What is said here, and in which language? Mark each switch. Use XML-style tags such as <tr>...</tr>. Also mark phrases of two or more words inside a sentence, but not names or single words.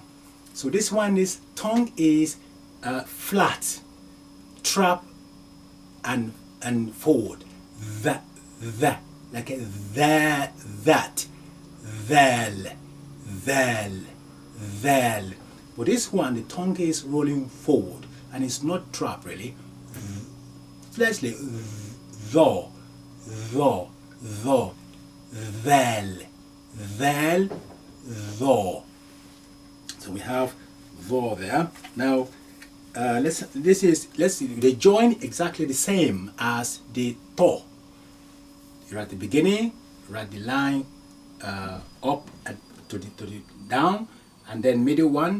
<en>So this one is, tongue is flat, trap and forward. That, like a that, thal, thal. But this one, the tongue is rolling forward and it's not trap really. Firstly, tho, thal, tho. So we have tho there. Now let's see, they join exactly the same as the to. You're at the beginning, write the line up and to the down, and then middle one.</en>